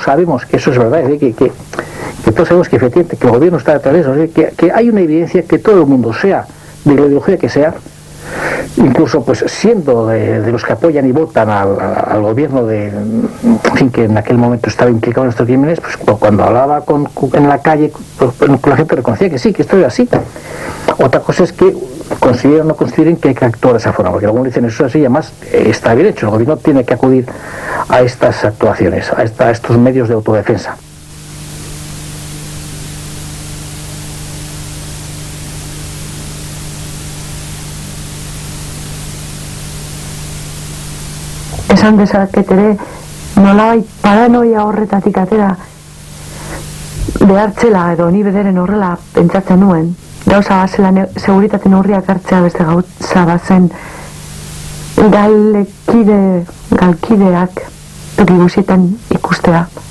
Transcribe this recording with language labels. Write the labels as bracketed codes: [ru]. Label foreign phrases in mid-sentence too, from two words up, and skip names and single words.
[es] sabemos que eso es verdad, que todos sabemos que efectivamente que el gobierno está detrás de eso, que hay una evidencia que todo el mundo, sea de la ideología que sea, incluso pues siendo de los que apoyan y votan al gobierno en fin, que en aquel momento estaba implicado en estos crímenes, pues cuando hablaba en la calle, pues, la gente reconocía que sí, que esto era así. Otra cosa es que consideren o no consideren que hay que actuar de esa forma, porque algunos dicen eso es así y además está bien hecho, el gobierno tiene que acudir a estas actuaciones, a estos medios de autodefensa. [eu] Esan dezaket ere, nolabait paranoia horretatik atera behartzela edo ni bederen horrela pentsatzen nuen, gauza bazela seguritate neurriak hartzea beste gauza bazen galkideak toki guzietan ikustea.